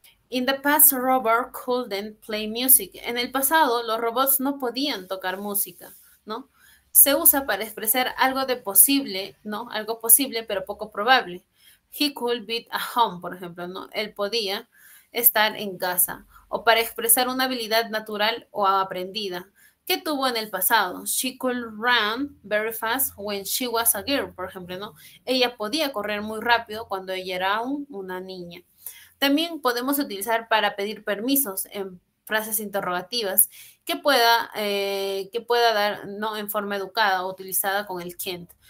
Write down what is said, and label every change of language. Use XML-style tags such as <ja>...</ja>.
<en>In the past, robot couldn't play music.</en> <es>En el pasado, los robots no podían tocar música, ¿no? Se usa para expresar algo de posible, ¿no? Algo posible, pero poco probable.</es> <en>He could be at home,</en> <es>por ejemplo, ¿no? Él podía estar en casa. O para expresar una habilidad natural o aprendida. ¿Qué tuvo en el pasado?</es> <en>She could run very fast when she was a girl,</en> <es>por ejemplo, ¿no? Ella podía correr muy rápido cuando ella era una niña. También podemos utilizar para pedir permisos en frases interrogativas que pueda dar no en forma educada o utilizada con el can't.</es>